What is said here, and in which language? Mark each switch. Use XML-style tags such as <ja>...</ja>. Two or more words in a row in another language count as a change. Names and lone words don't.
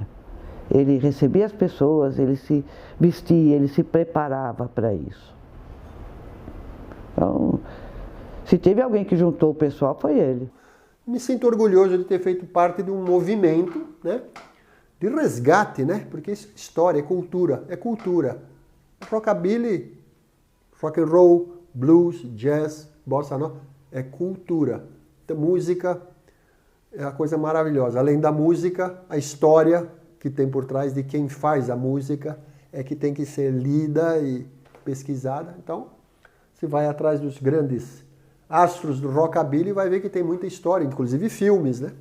<pt>Ele recebia as pessoas, ele se vestia, ele se preparava para isso. Então, se teve alguém que juntou o pessoal, foi ele. Me sinto orgulhoso de ter feito parte de um movimento, né, de resgate, né, porque isso é história, é cultura, é cultura. Rockabilly,</pt> <en>rock and roll,</en> <pt>blues, jazz, bossa nova, é cultura. música é a coisa maravilhosa. Além da música, a história que tem por trás de quem faz a música é que tem que ser lida e pesquisada. Então, se vai atrás dos grandes astros do rockabilly, vai ver que tem muita história, inclusive filmes, né?</pt>